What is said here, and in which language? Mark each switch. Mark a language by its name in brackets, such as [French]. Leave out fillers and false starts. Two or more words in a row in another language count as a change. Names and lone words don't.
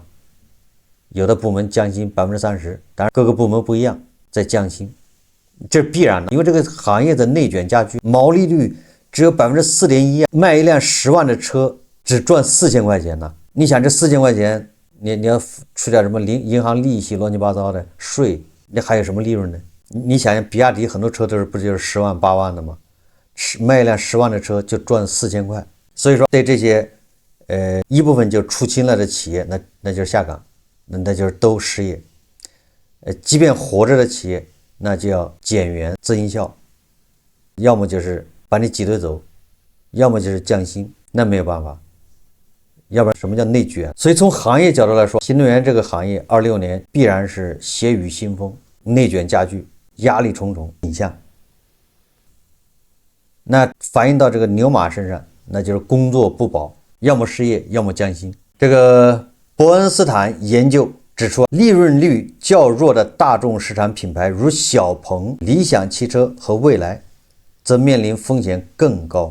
[Chinese] 有的部門降薪30%，當然各個部門不一樣，在降薪，這是必然的，因為這個行業的內卷加劇，毛利率只有 4.1%，賣一輛10萬的車只賺4000塊錢呢。你想這4000塊錢，你要出點什麼銀行利息亂七八糟的稅，你還有什麼利潤呢？你想想比亞迪很多車都是不就是10萬8萬的嗎？賣一輛10萬的車就賺4000塊，所以說對這些一部分就出清了的企業，那就是下崗，那就是都失業。即便活着的企業，那就要減員增效，要麼就是把你擠兑走，要麼就是降薪，那沒有辦法，要不然什麼叫內卷？所以從行業角度來說，新能源這個行業26年必然是血雨腥風，內卷加劇，壓力重重影響。那反映到這個牛馬身上，那就是工作不保，要麼失業，要麼降薪。這個伯恩斯坦研究指出，利潤率較弱的大眾市場品牌如小鵬、理想汽車和蔚來，則面臨風險更高。